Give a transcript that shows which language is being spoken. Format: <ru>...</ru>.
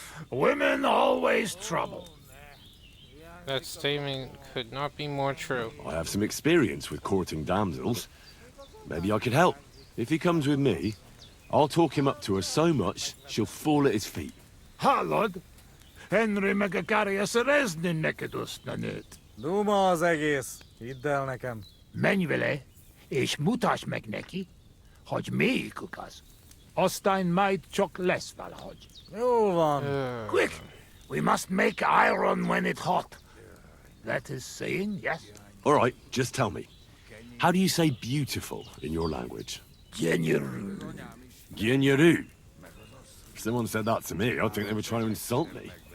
<en>Women always trouble. That statement could not be more true. I have some experience with courting damsels. Maybe I could help. If he comes with me, I'll talk him up to her so much, she'll fall at his feet.</en> <hu>Hallod? Henry meg akarja szerezni neked azt a nőt. Duma az egész. Hidd el nekem. Menj vele, és mutasd meg neki, hogy melyikük az. Aztán majd csak lesz valahogy. Jól van.</hu> <en>Quick! We must make iron when it's hot. That is saying, yes? All right, just tell me. How do you say beautiful in your language? Genyeru. Gyenyaru. If someone said that to me, I'd think they were trying to insult me.</en>